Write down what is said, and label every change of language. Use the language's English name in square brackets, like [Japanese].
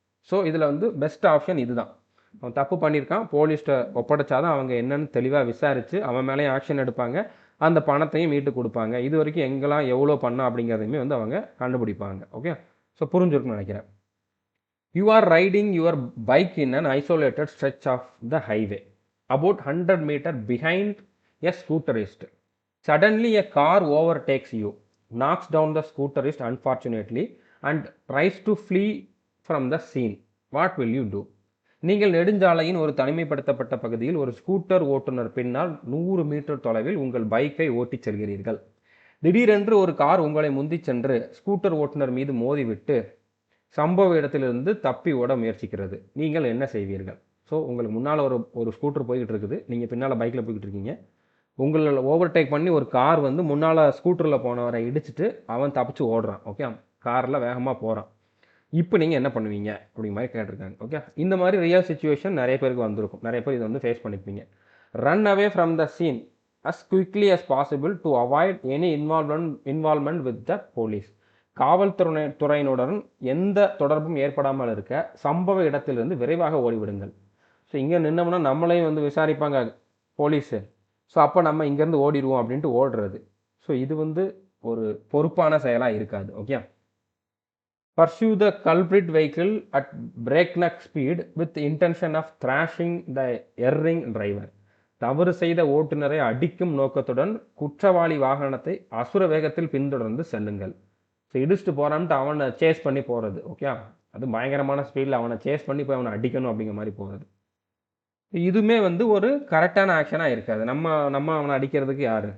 [Tamil] So இதில் வந்து best option இதுதான். அவன் தப்பு பண்ணியிருக்கான், போலீஸ்கிட்ட ஒப்படைச்சாதான் அவங்க என்னன்னு தெளிவாக விசாரித்து அவன் மேலேயும் ஆக்ஷன் எடுப்பாங்க, அந்த பணத்தையும் மீட்டு கொடுப்பாங்க. இது வரைக்கும் எங்கெல்லாம் எவ்வளோ பண்ணால் அப்படிங்கிறதையுமே வந்து அவங்க கண்டுபிடிப்பாங்க. ஓகே, ஸோ புரிஞ்சிருக்குன்னு நினைக்கிறேன். [English] You are riding your bike in an isolated stretch of the highway about 100 metre behind a scooterist. Suddenly a car overtakes you, knocks down the scooterist unfortunately and tries to flee from the scene. What will you do? [Tamil] நீங்கள் நெடுஞ்சாலையின் ஒரு தனிமைப்படுத்தப்பட்ட பகுதியில் ஒரு scooter ஓட்டுநர் பின்னால் 100 metre தொலைவில் உங்கள் பைக்கை ஓட்டிச் செல்கிறீர்கள். திடீரென்று ஒரு கார் உங்களை முந்திச் சென்று ஸ்கூட்டர் ஓட்டுநர் மீது மோதிவிட்டு சம்பவ இடத்திலிருந்து தப்பி ஓட முயற்சிக்கிறது. நீங்கள் என்ன செய்வீர்கள்? ஸோ உங்களுக்கு முன்னால் ஒரு ஸ்கூட்டர் போய்கிட்டு இருக்குது, நீங்கள் பின்னால் பைக்கில் போய்கிட்டு இருக்கீங்க. உங்களை ஓவர்டேக் பண்ணி ஒரு கார் வந்து முன்னால் ஸ்கூட்டரில் போனவரை இடிச்சிட்டு அவன் தப்பிச்சு ஓடுறான். ஓகே, காரில் வேகமாக போகிறான். இப்போ நீங்கள் என்ன பண்ணுவீங்க அப்படிங்கிற மாதிரி கேட்டிருக்காங்க. ஓகே, இந்த மாதிரி ரியல் சுச்சுவேஷன் நிறைய பேருக்கு வந்திருக்கும், நிறைய பேர் இதை வந்து face பண்ணிப்பீங்க. [English] Run away from the scene as quickly as possible to avoid any involvement with the police. [Tamil] காவல்துறையினுடன் எந்த தொடர்பும் ஏற்படாமல் இருக்க சம்பவ இடத்திலிருந்து விரைவாக ஓடிவிடுங்கள். ஸோ இங்கே நின்னோம்னா நம்மளையும் வந்து விசாரிப்பாங்க போலீஸு. ஸோ அப்போ நம்ம இங்கேருந்து ஓடிடுவோம் அப்படின்ட்டு ஓடுறது. ஸோ இது வந்து ஒரு பொறுப்பான செயலாக இருக்காது. Okay, [English] pursue the culprit vehicle at breakneck speed with the intention of thrashing the erring driver. [Tamil] தவறு செய்த ஓட்டுநரை அடிக்கும் நோக்கத்துடன் குற்றவாளி வாகனத்தை அசுர வேகத்தில் பின்தொடர்ந்து செல்லுங்கள். ஸோ இடிச்சுட்டு போகிறான்ட்டு அவனை சேஸ் பண்ணி போகிறது. ஓகே, அது பயங்கரமான ஸ்பீடில் அவனை சேஸ் பண்ணி போய் அவனை அடிக்கணும் அப்படிங்கிற மாதிரி போகிறது. இதுவுமே வந்து ஒரு கரெக்டான ஆக்ஷனாக இருக்காது. நம்ம அவனை அடிக்கிறதுக்கு யார்?